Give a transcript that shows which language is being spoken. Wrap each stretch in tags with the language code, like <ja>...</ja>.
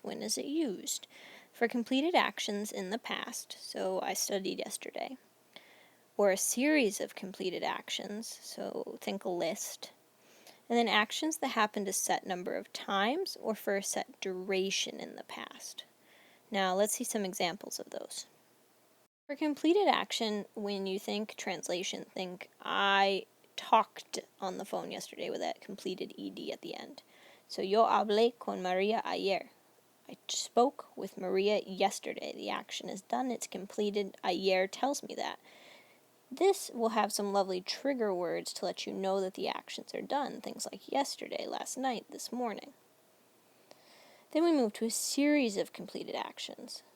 <en>When is it used? For completed actions in the past, so I studied yesterday, or a series of completed actions, so think a list, and then actions that happened a set number of times or for a set duration in the past. Now let's see some examples of those. For completed action, when you think translation, think I talked on the phone yesterday with that completed ed at the end.</en> <es>So yo hablé con María ayer.</es> <en>I spoke with Maria yesterday. The action is done. It's completed. Ayer tells me that. This will have some lovely trigger words to let you know that the actions are done. Things like yesterday, last night, this morning. Then we move to a series of completed actions.</en>